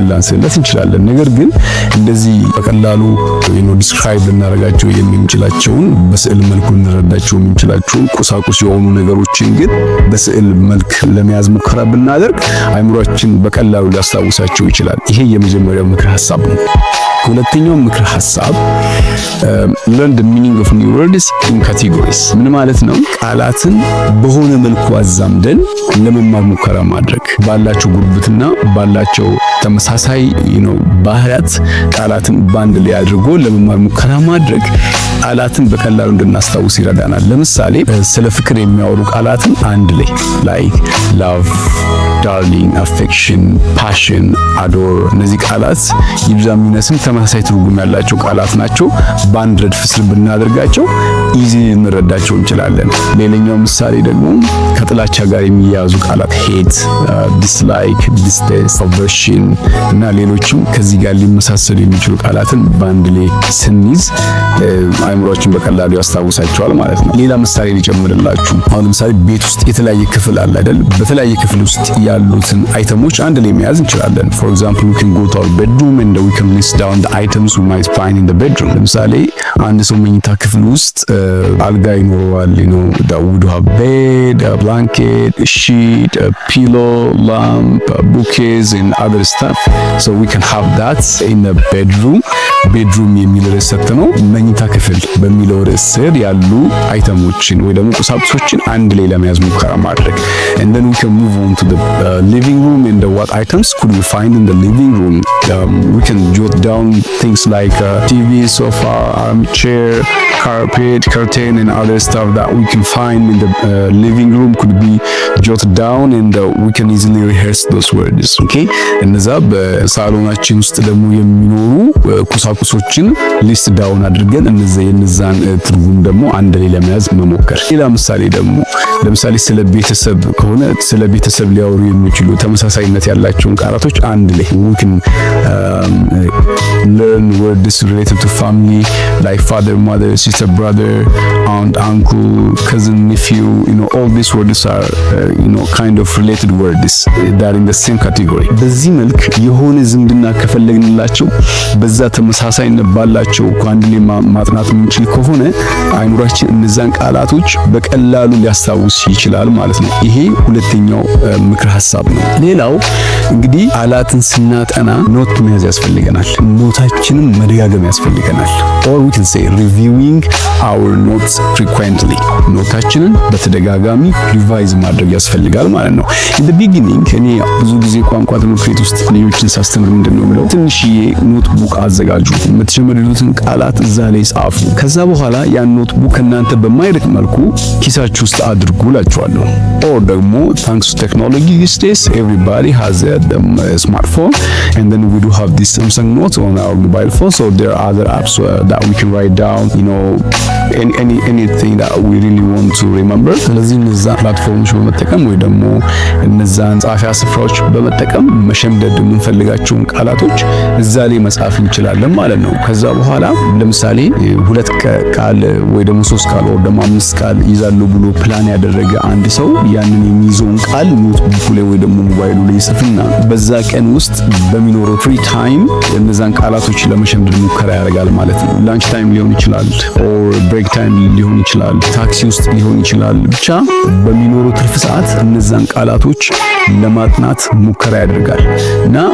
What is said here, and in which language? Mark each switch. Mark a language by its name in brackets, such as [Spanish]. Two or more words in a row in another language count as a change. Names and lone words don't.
[Amharic] ላንስለት እንችላለን። ነገር ግን እንደዚህ በቀላሉ ዲስክራይብ ልናደርጋቸው የምንችላቸውን በስዕል መልኩ ልንረዳቸው የምንችላቸውን ቁሳቁስ የሆኑ ነገሮችን ግን በስዕል መልክ ለመያዝ ሙከራ ብናደርግ አይምሮአችን በቀላሉ ሊያስታውሳቸው ይችላል። ይሄ የመጀመሪያው ምክር ሐሳብ ነው። ሁለተኛው ምክር ሐሳብ [English] learn the meaning of new words in categories። [Amharic] ምን ማለት ነው? ቃላትን በሆነ መልኩ አዛምደን ለመማር ሙከራ ማድረግ። ባላቸው ጉርብትና ባላቸው ተመሳሳይ ባህሪያት ቃላትን ባንድ ላይ አድርጎ ለመማር ሙከራ ማድረግ ቃላትን በቀላሉ እንድናስታውስ ይረዳናል። ለምሳሌ ስለ ፍቅር የሚያወሩ ቃላትን አንድ ላይ [English] like love፣ darling፣ affection፣ passion፣ adore [Amharic] እነዚህ ቃላት ይብዛም ይነስም ተመሳሳይ ትርጉም ያላቸው ቃላት ናቸው። በአንድ ረድፍ ስር ብናደርጋቸው ኢዚ እንረዳቸው እንችላለን። ሌላኛው ምሳሌ ደግሞ ከጥላቻ ጋር የሚያያዙ ቃላት [English] hate፣ dislike፣ distaste፣ aversion [Amharic] እና ሌሎችም ከዚህ ጋር ሊመሳሰሉ የሚችሉ ቃላትን በአንድ ላይ ስንይዝ አይምሮአችን በቀላሉ ያስታውሳቸዋል ማለት ነው። ሌላ ምሳሌ ልጨምርላችሁ። አሁን ለምሳሌ ቤት ውስጥ የተለያየ ክፍል አለ አይደል? በተለያየ ክፍል ውስጥ ያሉትን አይተሞች አንድ ላይ መያዝ እንችላለን። [English] for example we can go to our bedroom and we can list down the items we might find in the bedroom። [Amharic] ለምሳሌ አንድ ሰው መኝታ ክፍል ውስጥ አልጋ ይኖረዋል። [English] that would have bed፣ a blanket፣ a sheet፣ a pillow፣ lamp፣ bookcase and other stuff. So we can have that in the bedroom [Amharic] የሚል ርዕስ ሰጥተነው መኝታ ክፍል በሚለው ርዕስ ስር ያሉ አይተሞችን ወይ ደግሞ ቁሳቁሶችን አንድ ላይ ለመያዝ ሙከራ ማድረግ። [English] and then we can move on to the living room and what items could we find in the living room. We can jot down things like TV, sofa, armchair, carpet, curtain and other stuff that we can find in the living room could be jotted down and we can easily rehearse those words. [Amharic] Okay? እነዛ በሳሎናችን ውስጥ ደግሞ የሚኖሩ ቁሳቁሶችን [English] list down [Amharic] አድርገን የነዛን ትርጉም ደግሞ አንድ ላይ ለመያዝ መሞከር። ሌላ ምሳሌ ደግሞ ለምሳሌ ስለ ቤተሰብ ከሆነ ስለ ቤተሰብ ሊያወሩ የሚችሉ ተመሳሳይነት ያላቸውን ቃላቶች አንድ ላይ [English] we can learn words related to family like father, mother, sister, brother, aunt, uncle, cousin, nephew. All these words are kind of related words that are in the same category. [Amharic] በዚህ መልክ የሆነ ዝምድና ከፈለግንላቸው በዛ ተመሳሳይነት ባላቸው አንድ ላይ ማጥናት የምንችል ከሆነ አይኑራችን እነዛን ቃላቶች በቀላሉ ሊያስታውስ ይችላል ማለት ነው። ይሄ ሁለተኛው ምክር ሐሳብ ነው። ሌላው እንግዲህ ቃላትን ስናጠና ኖት መያዝ ያስፈልገናል። ኖታችንን መደጋገም ያስፈልገናል። [English] or we can say reviewing our notes frequently [Amharic] ኖታችንን በተደጋጋሚ ሪቫይዝ ማድረግ ያስፈልጋል ማለት ነው። [English] in the beginning [Amharic] እኔ ብዙ ጊዜ ቋንቋ ትምህርት ቤት ውስጥ ልጆችን ሳስተምር ምንድነው የምለው ትንሽዬ ኖትቡክ አዘጋጁ፣ የምትጀምሩትን ቃላት እዛ ላይ ጻፉ። ከዛ በኋላ ያን ኖትቡክ እናንተ በማይርቅ መልኩ ኪሳችሁ ውስጥ አድርጉ እላችኋለሁ። [English] or ደግሞ thanks to technology these days everybody has a smartphone and then we do have this Samsung Notes on our mobile phone, so there are other apps that we can write down anything that we really want to remember. [Amharic] ስለዚህ እነዛ ፕላትፎርሞች በመጠቀም ወይ ደግሞ እነዛን ጻፊያ ስፍራዎች በመጠቀም መሸምደድ የምንፈልጋቸውን ቃላቶች እዛ ላይ መጻፍ እንችላለን ማለት ነው። ከዛ በኋላ ለምሳሌ 2 ቃል ወይ ደግሞ 3 ቃል ወይ ደግሞ 5 ቃል ይዛሉ ብሎ ፕላን ያደረገ አንድ ሰው ያንን የሚይዘውን ቃል ኖትቡክ ላይ ወይ ደግሞ ሞባይሉ ላይ ይጽፍና በዛ ቀን ውስጥ በሚኖረው [English] free time [Amharic] እነዛን ቃላቶች ለመሸምደድ ሙከራ ያደርጋል ማለት ነው። [English] lunch time [Amharic] ሊሆን ይችላል [English] or break time [Amharic] ሊሆን ይችላል፣ ታክሲ ውስጥ ሊሆን ይችላል። ብቻ በሚኖረው ትርፍ ሰዓት እነዛን ቃላቶች ለማጥናት ሙከራ ያደርጋል እና